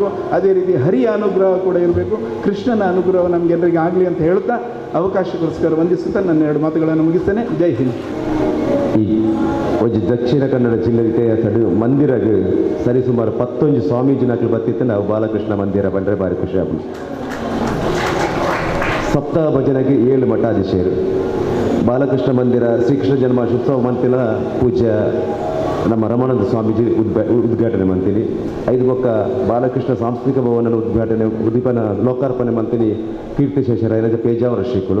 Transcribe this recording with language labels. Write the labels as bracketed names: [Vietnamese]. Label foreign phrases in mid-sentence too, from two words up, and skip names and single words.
[Kannada] ಅದೇ ರೀತಿ ಹರಿಯ ಅನುಗ್ರಹ ಕೂಡ ಇರಬೇಕು. ಕೃಷ್ಣನ ಅನುಗ್ರಹ ನಮಗೆಲ್ಲರಿಗೆ ಆಗಲಿ ಅಂತ ಹೇಳ್ತಾ ಅವಕಾಶಕ್ಕೋಸ್ಕರ ವಂದಿಸುತ್ತಾ ನನ್ನ 2 ಮಾತುಗಳನ್ನು ಮುಗಿಸ್ತೇನೆ. [Hindi] जय हिंद. [Kannada] ಈ ಒಂದು ದಕ್ಷಿಣ ಕನ್ನಡ ಜಿಲ್ಲೆ ತಡು ಮಂದಿರಗೆ ಸರಿಸುಮಾರು 11 ಸ್ವಾಮೀಜಿನಗಳು ಬತ್ತಿತ್ತು. ನಾವು ಬಾಲಕೃಷ್ಣ ಮಂದಿರ ಬಂದರೆ ಭಾರಿ ಖುಷಿ ಆಗುದು. ಸಪ್ತಾಹ ಭಜನೆಗೆ 7 ಮಠಾಧೀಶರು. [Tulu] ಬಾಲಕೃಷ್ಣ ಮಂದಿರ ಶ್ರೀಕೃಷ್ಣ ಜನ್ಮಾಷ್ಟೋತ್ಸವ ಮಂತಿನ ಪೂಜ್ಯ ನಮ್ಮ ರಮಾನಂದ ಸ್ವಾಮೀಜಿ ಉದ್ಘಾಟನೆ ಮಂತೀನಿ. 5 ಬೊಕ್ಕ ಬಾಲಕೃಷ್ಣ ಸಾಂಸ್ಕೃತಿಕ ಭವನದ ಉದ್ದೀಪನ ಲೋಕಾರ್ಪಣೆ ಮಂತೀನಿ ಕೀರ್ತಿಶೇಷರ ಏನಂದ್ರೆ ಪೇಜಾವರ ಶ್ರೀಗಳು.